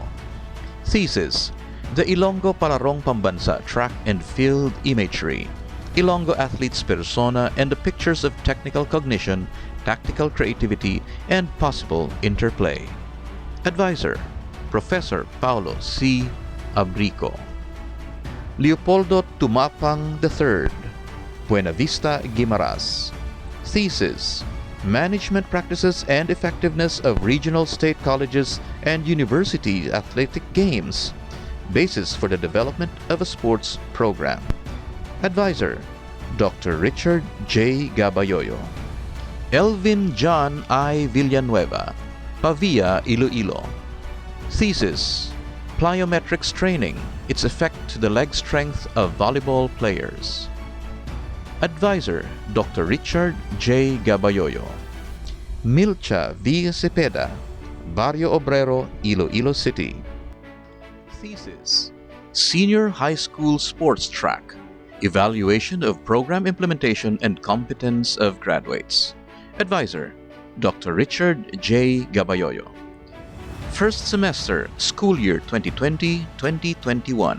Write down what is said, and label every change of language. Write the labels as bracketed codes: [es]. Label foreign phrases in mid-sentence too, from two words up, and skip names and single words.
[en] Thesis, The Ilonggo Palarong Pambansa Track and Field Imagery, Ilonggo Athletes' Persona and the Pictures of Technical Cognition, Tactical Creativity, and Possible Interplay. Advisor, Professor Paulo C. Abrico. Leopoldo Tumapang III, Buena Vista, Guimaras. Thesis: Management Practices and Effectiveness of Regional State Colleges and University Athletic Games, Basis for the Development of a Sports Program. Advisor: Dr. Richard J. Gabayoyo. Elvin John I. Villanueva, Pavia, Iloilo. Thesis: Plyometrics Training, its effect to the leg strength of volleyball players. Advisor: Dr. Richard J. Gabayoyo. Milcha V. Cepeda, Barrio Obrero, Iloilo City. Thesis: Senior High School Sports Track, Evaluation of Program Implementation and Competence of Graduates. Advisor: Dr. Richard J. Gabayoyo. First semester, school year 2020-2021.